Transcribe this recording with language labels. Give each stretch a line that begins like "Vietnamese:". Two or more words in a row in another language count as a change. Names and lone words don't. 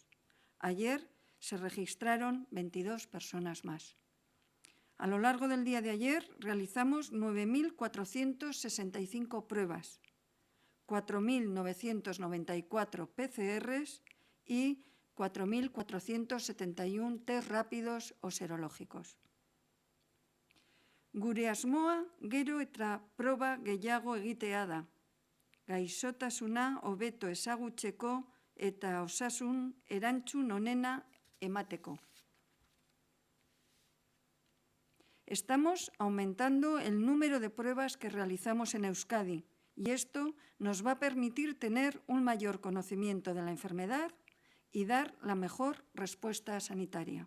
Spanish: Ayer se registraron 22 personas más. A lo largo del día de ayer realizamos 9.465 pruebas, 4.994 PCRs y 4.471 test rápidos o serológicos.
Basque: Gure asmoa gero eta proba gehiago egitea da. Gaixotasuna hobeto ezagutzeko eta osasun erantzun onena emateko.
Spanish: Estamos aumentando el número de pruebas que realizamos en Euskadi y esto nos va a permitir tener un mayor conocimiento de la enfermedad y dar la mejor respuesta sanitaria.